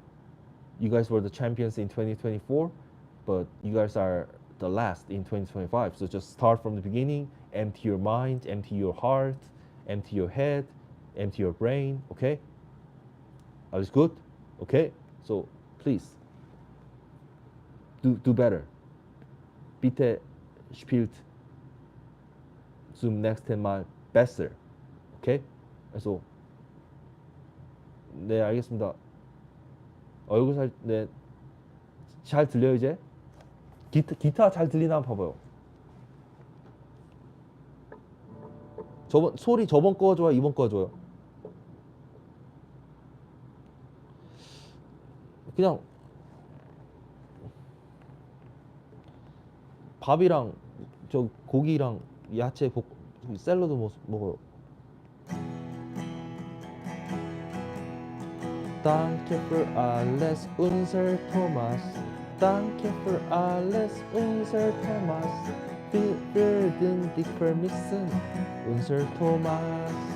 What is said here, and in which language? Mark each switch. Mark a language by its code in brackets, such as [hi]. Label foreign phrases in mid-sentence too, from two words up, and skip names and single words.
[en] You guys were the champions in 2024, but you guys are the last in 2025. So just start from the beginning, empty your mind, empty your heart, empty your head, empty your brain, okay? Alles good? Okay? So please, do better. [de] Bitte spielt zum nächsten Mal besser. [en] Okay? [ko] 그래서 네, 알겠습니다. 얼굴 네, 잘 들려요 이제? 기타 잘 들리나 한번 봐봐요. 소리 저번 거가 좋아요? 이번 거가 좋아요? 그냥 밥이랑 저 고기랑 야채 샐러드 먹어요. [de] Danke für alles, unser Thomas. Danke für alles, unser Thomas. Wir werden dich vermissen, unser Thomas.